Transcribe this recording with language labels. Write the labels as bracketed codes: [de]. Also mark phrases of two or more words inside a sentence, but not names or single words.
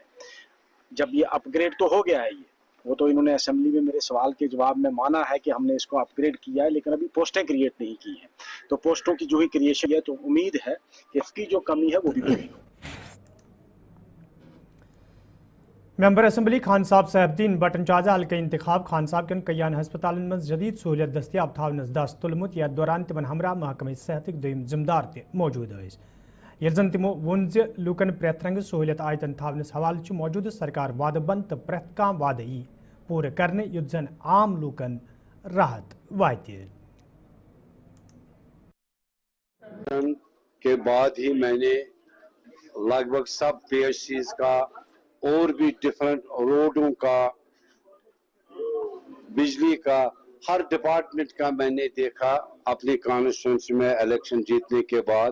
[hi] जब ये अपग्रेड तो हो गया है, ये वो तो इन्होंने असेंबली में मेरे सवाल के जवाब में माना है कि हमने इसको अपग्रेड किया है, लेकिन अभी पोस्टें क्रिएट नहीं की हैं। तो पोस्टों की जो ही क्रिएशन है, तो उम्मीद है कि इसकी जो कमी है वो भी पूरी हो। [en] member assembly [ks] खान साहब साहबदीन बटन चाजा हल्के इंतखाब खान साहब कन कयान हस्पताल में जदीद सहूलियत दस्तियाब थावनस दस तुलमुत या दौरान तिमन हमरा महकमे सेहत दोयम जिम्मेदार ते मौजूद है। ये जन तिमो वोन लूकन प्रेत रंग सहूलियत आयतन थावनस हवाले मौजूद सरकार वाद बंद तो प्रेत काम वाद पूरे करने युद्ध जन आम लूकन राहत वायते। [hi] उद्घाटन के बाद ही मैंने लगभग सब PHCs का और भी डिफरेंट रोडों का, बिजली का, हर डिपार्टमेंट का मैंने देखा अपनी कॉन्स्टिट्यूंसी में इलेक्शन जीतने के बाद।